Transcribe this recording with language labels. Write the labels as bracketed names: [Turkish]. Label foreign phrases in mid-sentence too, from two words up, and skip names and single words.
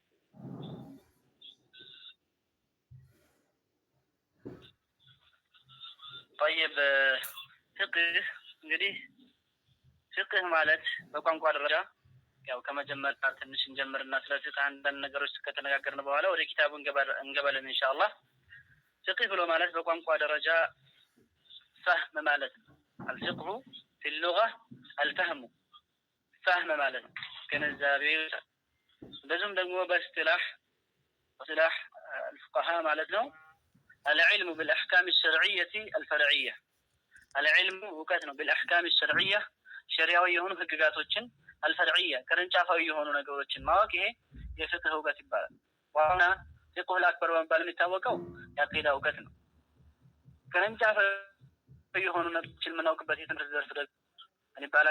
[Amharic] طيب ፍቅህ እንግዲህ ፍቅህ ማለት በቋንቋ ደረጃ ያው ከመጀመሪያ ትንሽ እንጀምርና ስለ ፍቅህ አንዳንድ ነገሮች ከተነጋገርን በኋላ ወደ ኪታቡ እንገባለን ኢንሻአላህ። ፍቅህ ብሎ ማለት በቋንቋ ደረጃ ፈህም ማለት ነው። [Arabic] الفقه في اللغة الفهم فهم [Amharic] ማለት ነው ግንዛቤ። እንደዚሁም ደግሞ [Arabic] باصطلاح الفقهاء [Amharic] ማለት ነው [Arabic] العلم بالأحكام الشرعية الفرعية العلم [Amharic] እውቀት ነው [Arabic] بالأحكام الشرعية [Amharic] ሸሪዓዊ የሆኑ ህግጋቶችን الفرعية ቅርንጫፋዊ የሆኑ ነገሮችን ማወቅ ይሄ የፍቅህ እውቀት ይባላል። ዋና [Arabic] الفقه الأكبر [Amharic] በመባል የሚታወቀው የአቂዳ እውቀት ነው። ቅርንጫፋዊ የሆኑ ነገሮችን የምናውቅበት የትምህርት ዘርፍ ደግሞ ምን ይባላል?